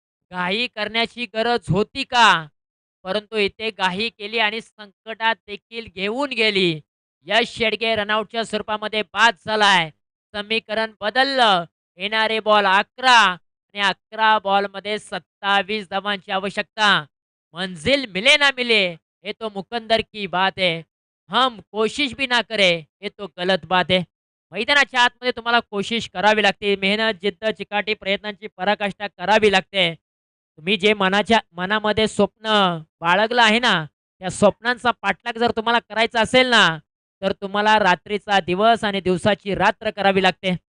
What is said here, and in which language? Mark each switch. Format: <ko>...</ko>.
<mr>घाई करण्याची गरज होती का परंतु इथे घाई केली आणि संकटात देखील घेऊन गेली. यश शेडगे रनआउटच्या स्वरूपामध्ये बाद झालाय. समीकरण बदललं. येणारे बॉल 11 आणि 11 बॉल मध्ये 27 धावांची आवश्यकता.</mr> <hi>मंजिल मिले ना मिले ये तो मुकंदर की बात है. हम कोशिश भी ना करे ये तो गलत बात है.</hi> <mr>मैदानाच्या आतमध्ये तुम्हाला कोशिश करावी लागते. मेहनत जिद्द चिकाटी प्रयत्नांची पराकाष्ठा करावी लागते. तुम्ही जे मनामध्ये स्वप्न बाळगलं आहे ना, त्या स्वप्नांचा पाठलाग जर तुम्हाला करायचा असेल ना, तर तुम्हाला रात्रीचा दिवस आणि दिवसाची रात्र करावी लागते.</mr>